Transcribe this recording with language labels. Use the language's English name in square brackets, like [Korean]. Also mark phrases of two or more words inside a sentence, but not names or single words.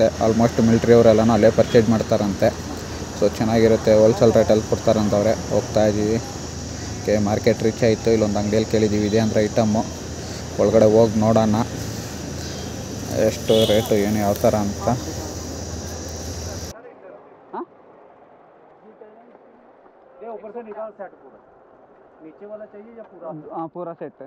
[English] almost military [Kannada] ಅವರೆಲ್ಲನೂ ಅಲ್ಲೇ ಪರ್ಚೇಸ್ ಮಾಡ್ತಾರಂತೆ. ಸೊ ಚೆನ್ನಾಗಿರುತ್ತೆ, [English] wholesale rate-alli [Kannada] ಕೊಡ್ತಾರಂತವ್ರೆ. ಹೋಗ್ತಾ ಇದ್ದೀವಿ. ಓಕೆ, [English] market reach [Kannada] ಆಯಿತು. ಇಲ್ಲೊಂದು ಅಂಗಡಿಯಲ್ಲಿ ಕೇಳಿದ್ದೀವಿ ಇದೆ ಅಂದರೆ ಐಟಮ್ಮು. ಒಳಗಡೆ ಹೋಗಿ ನೋಡೋಣ ಎಷ್ಟು ರೇಟು ಏನು ಯಾವ ಥರ ಅಂತ. [Hindi] ऊपर से निकाल सेट पूरा, नीचे वाला चाहिए या पूरा? हाँ, पूरा सेट है।